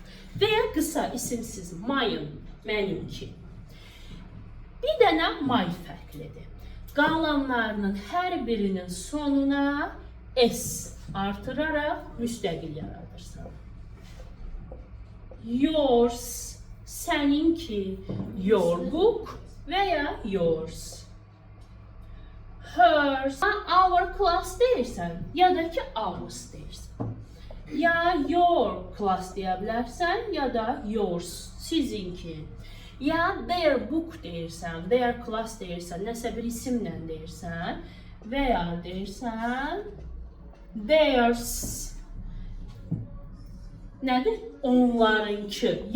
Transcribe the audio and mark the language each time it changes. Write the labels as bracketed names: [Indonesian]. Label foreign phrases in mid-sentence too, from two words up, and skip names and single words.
[Azerbaijani] Və ya qısa isimsiz mine, mənimki. Bir dənə my fərqlidir. Qalanlarının hər birinin sonuna S artıraraq müstəqil yaradırsan. Yours, səninki, [English] your book və ya yours. Hers, our class [Azerbaijani] deyirsən, ya da ki ours deyirsən. Ya [English] your class [Azerbaijani] deyə bilərsən, ya da yours, sizinki. Ya [English] their book [Azerbaijani] deyirsən, [English] their class [Azerbaijani] deyirsən, nəsə bir isimlə deyirsən və ya deyirsən theirs. Nədir? Onlarınki.